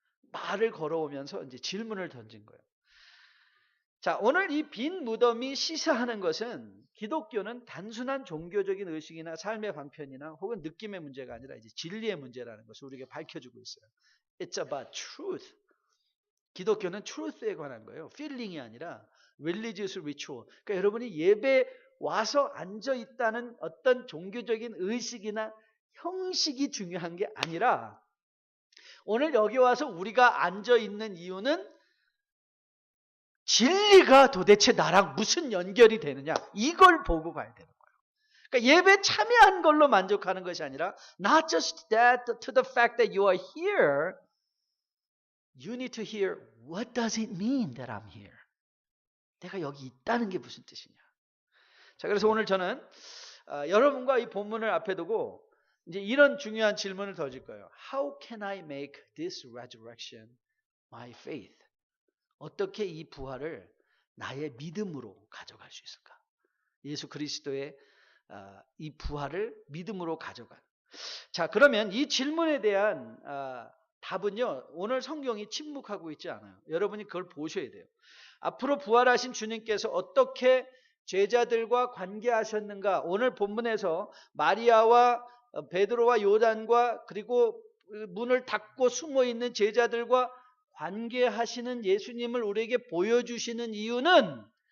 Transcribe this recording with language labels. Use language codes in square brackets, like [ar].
[ko] 말을 걸어오면서 이제 질문을 던진 거예요. 자, 오늘 이 빈 무덤이 시사하는 것은 기독교는 단순한 종교적인 의식이나 삶의 방편이나 혹은 느낌의 문제가 아니라 이제 진리의 문제라는 것을 우리에게 밝혀주고 있어요. [en] It's about truth. [ko] 기독교는 truth에 관한 거예요. [en] feeling이 아니라 religious ritual. [ko] 그러니까 여러분이 예배 와서 앉아 있다는 어떤 종교적인 의식이나 형식이 중요한 게 아니라, 오늘 여기 와서 우리가 앉아 있는 이유는 진리가 도대체 나랑 무슨 연결이 되느냐, 이걸 보고 가야 되는 거예요. 그러니까 예배 참여한 걸로 만족하는 것이 아니라 [en] not just that to the fact that you are here, you need to hear what does it mean that I'm here? [ko] 내가 여기 있다는 게 무슨 뜻이냐. 자, 그래서 오늘 저는 여러분과 이 본문을 앞에 두고 이제 이런 중요한 질문을 던질 거예요. [en] How can I make this resurrection my faith? [ko] 어떻게 이 부활을 나의 믿음으로 가져갈 수 있을까? 예수 그리스도의 이 부활을 믿음으로 가져간. 자, 그러면 이 질문에 대한 답은요, 오늘 성경이 침묵하고 있지 않아요. 여러분이 그걸 보셔야 돼요. 앞으로 부활하신 주님께서 어떻게 제자들과 관계하셨는가, 오늘 본문에서 마리아와 베드로와 요단과 그리고 문을 닫고 숨어있는 제자들과 관계하시는 예수님을 우리에게 보여주시는 이유는,